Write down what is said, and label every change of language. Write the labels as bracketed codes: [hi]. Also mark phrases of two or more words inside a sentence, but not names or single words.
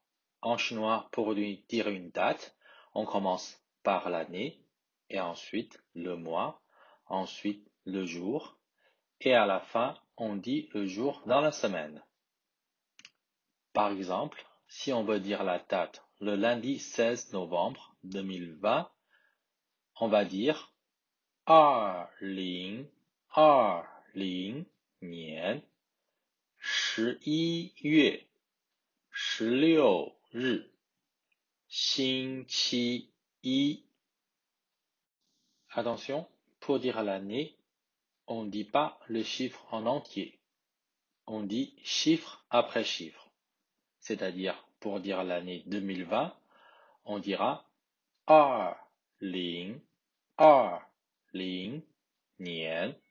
[fr] En chinois, pour dire une date, on commence par l'année, et ensuite le mois, ensuite le jour, et à la fin, on dit le jour dans la semaine. Par exemple, si on veut dire la date le lundi 16 novembre 2020, on va dire [zh] 2020 年11月16日 星期一. [fr] Attention, pour dire l'année, on ne dit pas le chiffre en entier. On dit chiffre après chiffre. C'est-à-dire, pour dire l'année 2020, on dira 2020年.